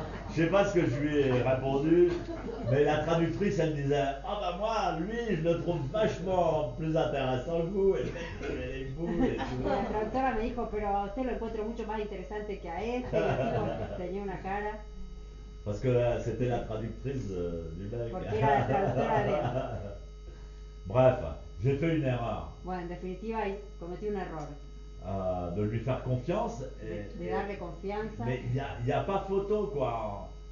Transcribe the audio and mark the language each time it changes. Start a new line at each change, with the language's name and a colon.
French: Je sais pas ce que je lui ai répondu, mais la traductrice, elle disait, ah bah moi, lui, je le trouve vachement plus intéressant que vous, et le mec, il avait les boules et
Spanish: Y
French: tout.
Spanish: la traductora me dijo, pero a usted lo encuentro mucho más interesante que a este. Y el tipo tenía una cara.
French: Parce que c'était la traductrice du mec.
Spanish: Porque era la traductora de él.
French: Bref, j'ai fait une erreur
Spanish: Bueno, en definitiva cometí un error.
French: de lui faire confiance.
Spanish: De darle confianza.
French: Mais il n'y a pas photo, quoi.